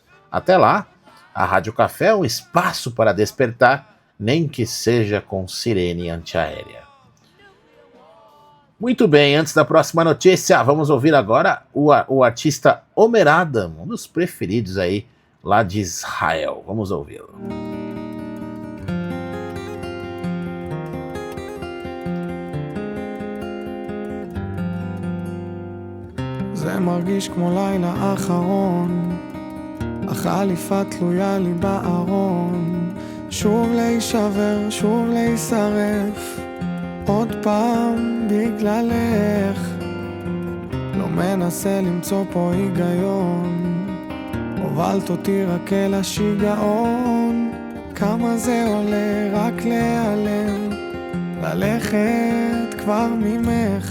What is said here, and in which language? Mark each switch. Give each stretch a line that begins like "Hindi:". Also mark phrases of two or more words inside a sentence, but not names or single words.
Portuguese: Até lá, a Rádio Café é um espaço para despertar, nem que seja com sirene antiaérea. Muito bem, antes da próxima notícia, vamos ouvir agora o artista Omer Adam, um dos preferidos aí lá de Israel. Vamos ouvi-lo.
Hebrew: זה מרגיש כמו לילה אחרון, החליפה תלויה לי בארון, שוב להישבר, שוב להישרף, עוד פעם בגללך, לא מנסה למצוא פה היגיון, הובלת אותי רק אל השיגעון, כמה זה עולה רק להיעלם, ללכת כבר ממך.